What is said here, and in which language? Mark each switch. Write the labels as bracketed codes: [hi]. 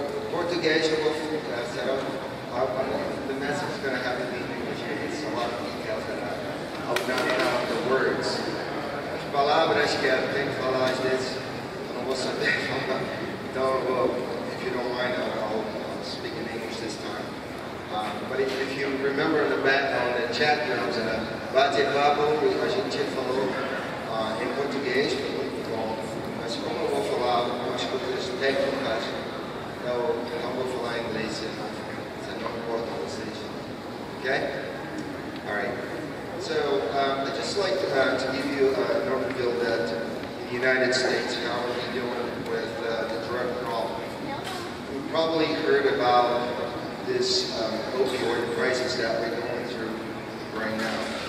[pt] Português, eu vou [en] the message is going to have to be in English. It's a lot of details that I'll not know the words. [pt] As palavras que eu tenho que falar às vezes eu não vou saber falar. Então eu vou, [en] if you don't mind, I'll speak in English this time. But if you remember in the background, the chat rooms, [pt] bate-papo, a gente falou em português, foi muito bom. Mas como eu vou falar umas coisas técnicas, eu não vou falar em inglês, se não importa vocês. [en] Okay? Alright. So, I'd just like to give you an overview that in the United States, how are we doing with the drug problem. You've probably heard about this opioid crisis that we're going through right now.